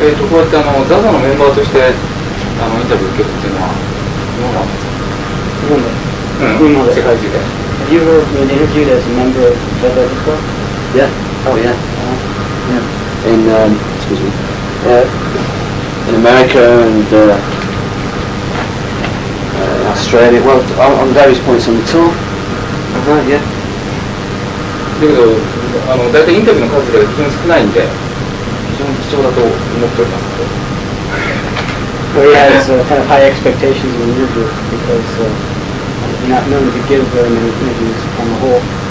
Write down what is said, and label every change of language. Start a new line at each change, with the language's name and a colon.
Japanese: こうやってザザのメンバーとしてインタビュー受けるっていうのはどうなんですか？日本で。世界中で。
English: Have you ever been interviewed as a member of Zaza before? Yeah. Oh yeah. Yeah. In excuse me. In America and Australia. Well, on various points on the tour. Right. Yeah.
Japanese: だけど大体インタビューの数が非常に少ないんで非常に貴重だと思っております。
English: Well, he has kind of high expectations of an interview because you're not known to give very many interviews on the whole.